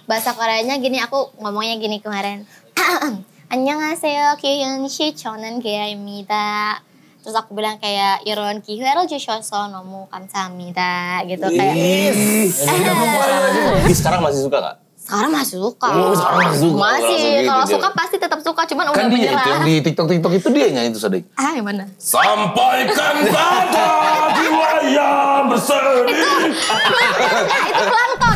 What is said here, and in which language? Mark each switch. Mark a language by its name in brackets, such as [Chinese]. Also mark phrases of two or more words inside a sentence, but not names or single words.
[Indonesian] bahasa Koreanya gini, aku ngomongnya gini kemarin. [Korean] 안녕하세요, 기훈씨, 저는 게아입니다. [Indonesian] Terus aku bilang kayak [Korean] 이런 기회를 주셔서 너무 감사합니다 [Indonesian] gitu kayak. Sekarang masih suka gak? Sekarang masih suka. Oh, sekarang masih suka. Masih, Gitu, kalau Jo. suka pasti tetap suka, cuman udah Kan dia menyerah. itu yang di TikTok itu dia nyanyi itu Sadik. Ah, yang mana? Sampaikan pada jiwa yang bersedih. Itu pelantun.